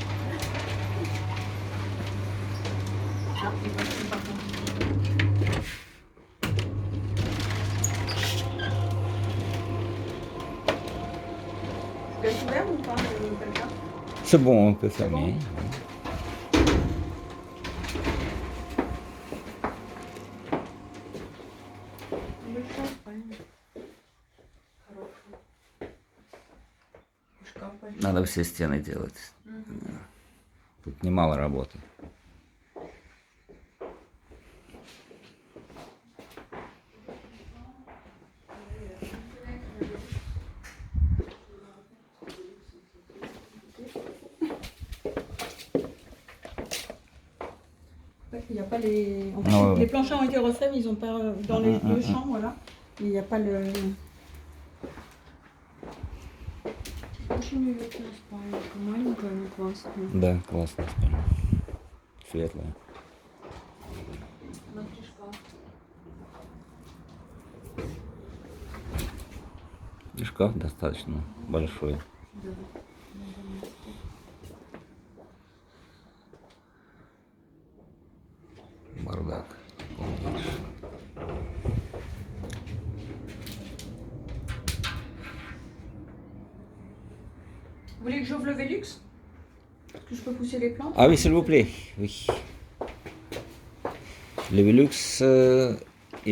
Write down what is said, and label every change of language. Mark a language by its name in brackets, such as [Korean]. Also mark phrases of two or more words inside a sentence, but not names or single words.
[French] Ah, il va se passer. Je laisse ouvert ou pas, quelqu'un? C'est bon, on peut fermer. [Russian] Надо все стены делать. Тут немало работы. [French] Il n'y a pas les. En fait, Ah ouais, ouais. les planchers ont été refaits, mais ils n'ont pas. Dans les deux chambres, voilà. Il n'y a pas le. [Russian] Очень уютная спальня, маленькая, но классная. Да, классно спальня. Светлая. Внутри шкаф. И шкаф достаточно большой. Да. Бардак. [French] Vous voulez que j'ouvre le Velux? Est-ce que je peux pousser les plantes? Ah oui, s'il vous plaît. Oui. Le Velux, il